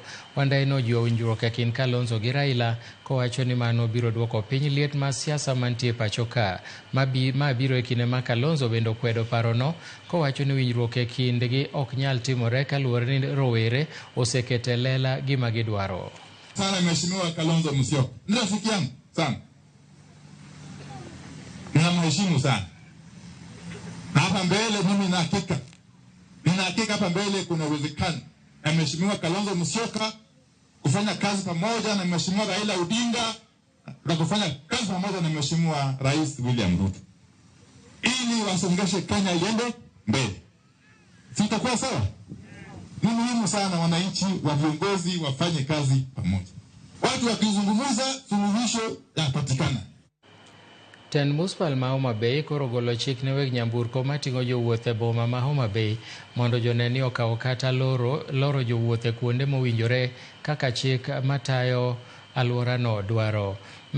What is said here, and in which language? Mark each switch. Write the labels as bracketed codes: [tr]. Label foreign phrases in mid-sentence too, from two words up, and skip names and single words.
[luo] Wandayi nojiwo winjruok e kind Kalonzo gi Raila kowacho ni mano biro duoko piny liet mar siasa mantie pacho ka. Ma biro e kinde ma Kalonzo bende okwedo parono kowacho ni winjruok e kindgi ok nyal timore kaluwore ni rowere osekete lela gima gidwaro. [sw] Sana Mheshimiwa Kalonzo Musyoka. Ni rafiki yangu sana. Ninamheshimu sana. Na hapa mbele mimi nina hakika hapa mbele kuna uwezekano na Mheshimiwa Kalonzo Musyoka kufanya kazi pamoja na Mheshimiwa Raila Odinga na kufanya kazi pamoja na Mheshimiwa Rais William Ruto ili wasongeshe Kenya iende mbele. Sitakuwa sawa? Ni muhimu sana wananchi wa viongozi wafanye kazi pamoja. Watu wakizungumza suluhisho yapatikana. [luo] Ten Muspal ma Homa Bay koro golo chik ne weg nyamburko mating'o jowuoth e boma ma Homa Bay mondo joneni okaw kata loro jowuoth e kuonde mowinjore kaka chik matayo alworano dwaro.